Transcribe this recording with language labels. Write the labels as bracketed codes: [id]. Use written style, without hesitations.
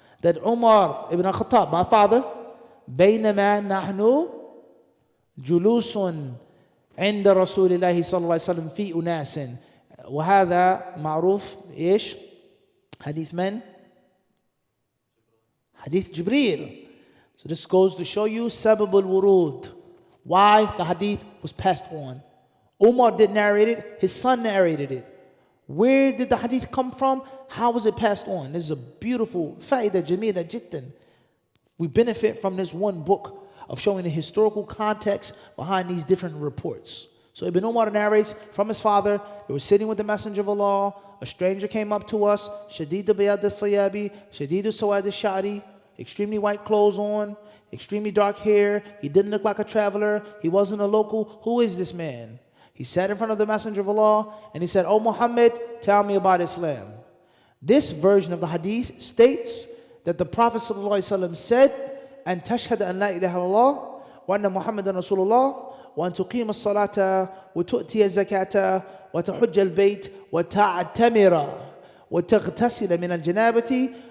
[en] That Umar ibn al-Khattab, my father, [ar] بينما نحن جلوس عند رسول الله صلى الله عليه وسلم في أناس. وهذا معروف إيش؟ حديث من؟ Hadith Jibreel. [en] So this goes to show you sabab al-wurud, why the hadith was passed on. Umar didn't narrate it, his son narrated it. Where did the hadith come from? How was it passed on? This is a beautiful fa'idah jamila jittan. We benefit from this one book of showing the historical context behind these different reports. So Ibn Umar narrates from his father, he was sitting with the Messenger of Allah, a stranger came up to us, shadid bayad al-fayabi, shadid al-sawad al-sha'ri, extremely white clothes on, extremely dark hair. He didn't look like a traveler. He wasn't a local. Who is this man? He sat in front of the Messenger of Allah and he said, Oh Muhammad, tell me about Islam. This version of the hadith states that the Prophet ﷺ said, [ar] أن تشهد أن لا إله إلا الله وأن محمدا رسول الله وأن تقيم الصلاة وتؤتي الزكاة وتحج البيت وتعتمر وتغتسل من الجنابة